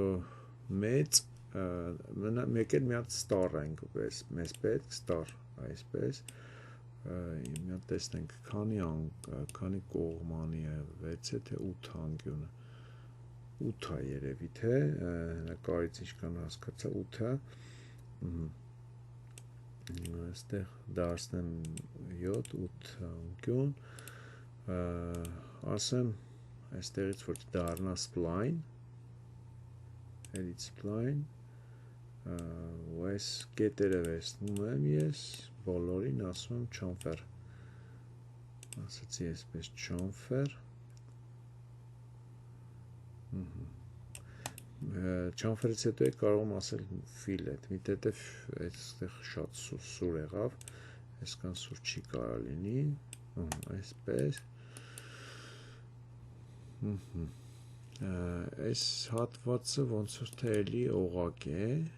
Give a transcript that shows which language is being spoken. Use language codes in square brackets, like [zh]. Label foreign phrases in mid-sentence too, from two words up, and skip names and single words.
[hy] մեծ մեկ էլ մի հատ star ենք մեզ պետք star այսպես մի հատ տեսնենք քանի կողմանի է 6 է թե 8 անկյունը 8 է երևի թե նկարից ինչքան հասկացա 8 է այստեղ դարձնեմ 7 8 անկյուն ասեմ այստեղից որ դառնա [en] spline edit spline [hy] ու այս կետերը վերցնում եմ ես բոլորին ասում եմ chamfer ասացի այսպես chamfer chamfer-ից հետո կարող եմ ասել fillet մի տետև այստեղ շատ սուր եղավ այսքան սուր չի կարող լինի այսպես այս հատվածը ոնց որ թե էլի օղակ է